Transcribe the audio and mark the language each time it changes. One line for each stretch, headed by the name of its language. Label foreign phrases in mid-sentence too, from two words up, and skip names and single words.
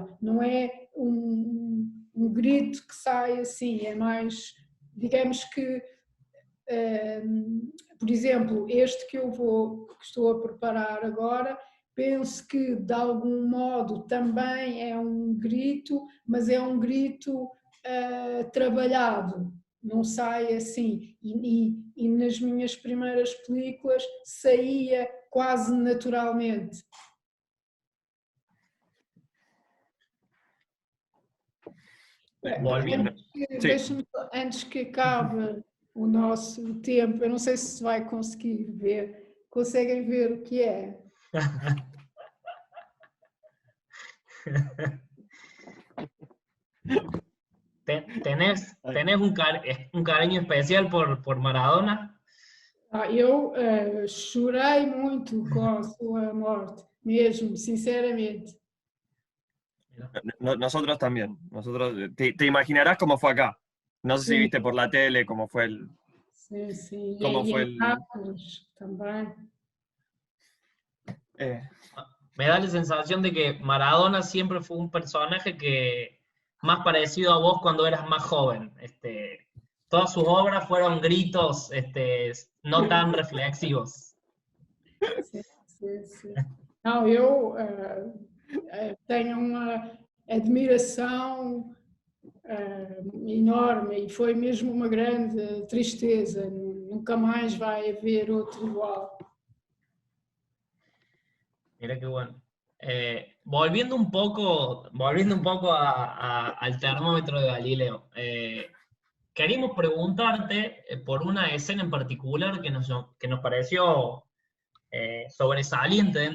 Portuguese: Não é um grito que sai assim, é mais, digamos que, por exemplo, este que estou a preparar agora, penso que de algum modo também é um grito, mas é um grito trabalhado, não sai assim, e nas minhas primeiras películas saía quase naturalmente. Antes que acabe o nosso tempo, eu não sei se vai conseguir ver, conseguem ver o que é?
Spanish: ¿Tenés un cariño especial por Maradona?
Portuguese: Eu chorei muito com a sua morte, mesmo, sinceramente.
Spanish: Nosotros también. Te imaginarás cómo fue acá. No sé si viste por la tele cómo fue el... Sí, sí. Cómo fue el... También. Me da la sensación de que Maradona siempre fue un personaje que más parecido a vos cuando eras más joven. Todas sus obras fueron gritos no tan reflexivos. Sí.
Portuguese: Não, eu tenho uma admiração enorme, e foi mesmo uma grande tristeza. Nunca mais vai haver outro igual.
Spanish: Mira qué bueno. Volviendo un poco al termómetro de Galileo, queríamos preguntarte por una escena en particular que nos pareció sobresaliente dentro